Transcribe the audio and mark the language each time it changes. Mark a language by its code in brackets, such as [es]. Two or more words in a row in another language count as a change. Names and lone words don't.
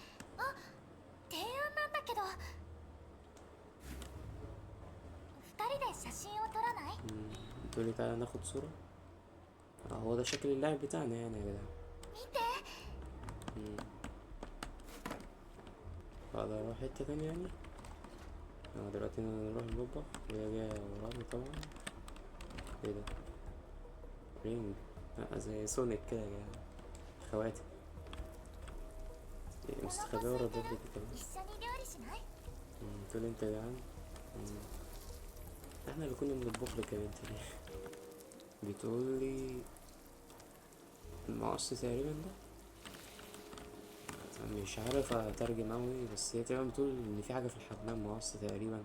[ja] 提案なんだけど、二人で写真を撮らない？ [ar] تقولي تعالى ناخد صورة. هو ده شكل اللعب بتاعنا يعني يا جدعان. [ja] 見て。 [ar] اقدر اروح حتة تانية يعني. دلوقتي نروح المطبخ وهي جاية ورانا طبعا. ايه ده؟ رينج. زي سونيك كده يا جدعان. خواتم. مستخبية ورا الباب دي كمان. [ja] 一緒に料理しない？ [ar] تقول انت يا جدعان. احنا اللي كنا بنطبخ لك يا بنتي. بتقول لي المقص تقريبا ده. مش عارف اترجم اوي، بس هي تقريبا بتقول ان في حاجة في الحمام مقص تقريبا.